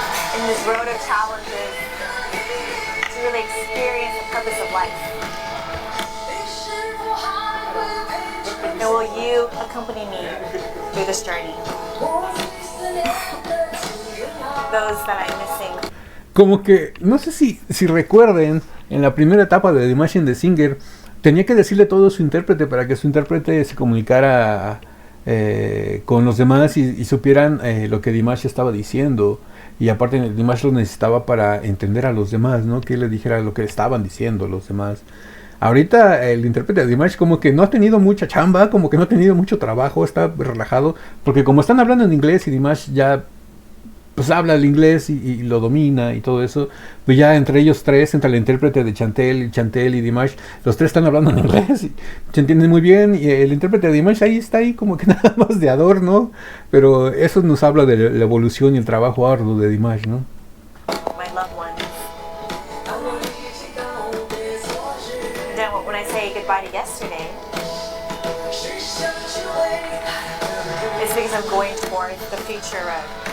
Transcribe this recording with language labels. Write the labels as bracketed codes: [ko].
[en] In this road of challenges, to really experience the purpose of life. And will you accompany me through this journey? Those that I'm missing. [es] Como que, no sé si recuerden, en la primera etapa de Dimash and the Singer, tenía que decirle todo a su intérprete para que su intérprete se comunicara con los demás y supieran lo que Dimash estaba diciendo. Y aparte Dimash lo necesitaba para entender a los demás, ¿no? Que él le dijera lo que estaban diciendo los demás. Ahorita el intérprete de Dimash como que no ha tenido mucha chamba, como que no ha tenido mucho trabajo, está relajado, porque como están hablando en inglés y Dimash ya pues habla el inglés y lo domina y todo eso, pues ya entre ellos tres, entre el intérprete de Chantel y Dimash, los tres están hablando en inglés y se entienden muy bien, y el intérprete de Dimash ahí está ahí como que nada más de adorno, pero eso nos habla de la evolución y el trabajo arduo de Dimash, ¿no? [en] My loved ones. Then when I say goodbye to yesterday, It's because I'm going toward the future of.